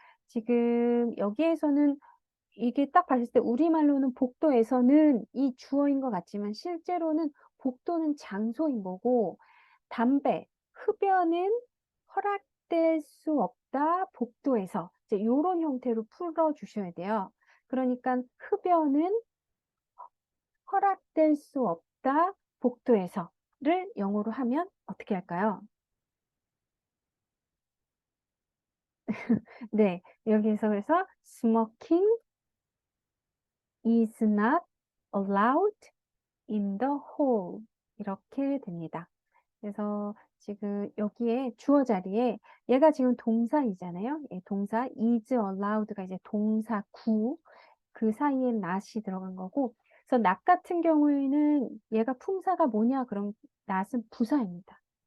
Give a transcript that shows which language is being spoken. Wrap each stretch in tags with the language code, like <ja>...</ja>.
<ko>지금 여기에서는 이게 딱 봤을 때 우리말로는 복도에서는 이 주어인 것 같지만 실제로는 복도는 장소인 거고 담배, 흡연은 허락될 수 없다 복도에서 이제 이런 형태로 풀어주셔야 돼요. 그러니까 흡연은 허락될 수 없다 복도에서를 영어로 하면 어떻게 할까요? 네, 여기서 그래서</ko> <en>smoking is not allowed in the hall</en> <ko>이렇게 됩니다. 그래서 지금 여기에 주어 자리에 얘가 지금 동사이잖아요. 예, 동사 is allowed가 이제 동사 구 그 사이에 not이 들어간 거고 그래서 not 같은 경우에는 얘가 품사가 뭐냐 그럼 not은 부사입니다.</ko>